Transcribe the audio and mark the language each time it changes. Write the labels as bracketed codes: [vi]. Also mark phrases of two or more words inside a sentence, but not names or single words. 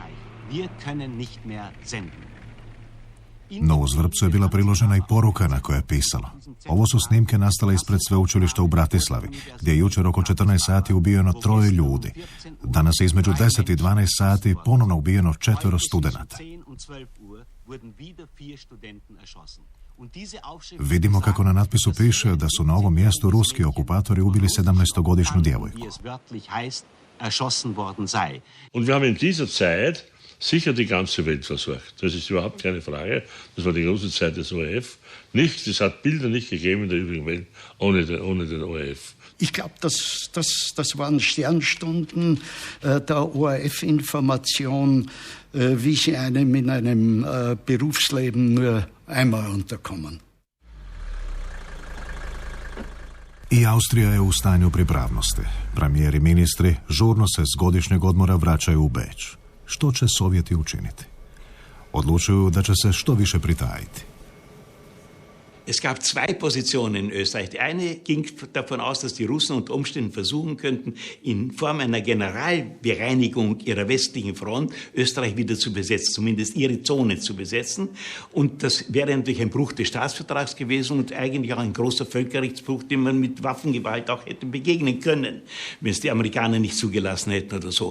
[hr] No uz vrpcu je bila priložena i poruka na kojoj je pisalo: ovo su snimke nastale ispred sveučilišta u Bratislavi, gdje je jučer oko 14 sati ubijeno 3 ljudi. Danas je između 10 i 12 sati ponovno ubijeno 4 studenata. Vidimo kako na natpisu piše da su na ovom mjestu ruski okupatori ubili 17-godišnju djevojku. [de] Und wir haben in dieser Zeit sicher die ganze Welt versucht. Das ist überhaupt keine Frage. Das war die große Zeit des ORF. Es hat Bilder nicht gegeben in der übrigen Welt ohne den ORF. Ich glaube, das waren Sternstunden der ORF-Information, wie sie einem in einem Berufsleben nur einmal unterkommen. [hr] I Austrija je u stanju pripravnosti. Premijeri i ministri žurno se s godišnjeg odmora vraćaju u Beč. Što će Sovjeti učiniti? Odlučuju da će se što više pritajiti. [de] Es gab zwei Positionen in Österreich. Die eine ging davon aus, dass die Russen unter Umständen versuchen könnten, in Form einer Generalbereinigung ihrer westlichen Front Österreich wieder zu besetzen, zumindest ihre Zone zu besetzen. Und das wäre natürlich ein Bruch des Staatsvertrags gewesen und eigentlich auch ein großer Völkerrechtsbruch, den man mit Waffengewalt auch hätte begegnen können, wenn es die Amerikaner nicht zugelassen hätten oder so.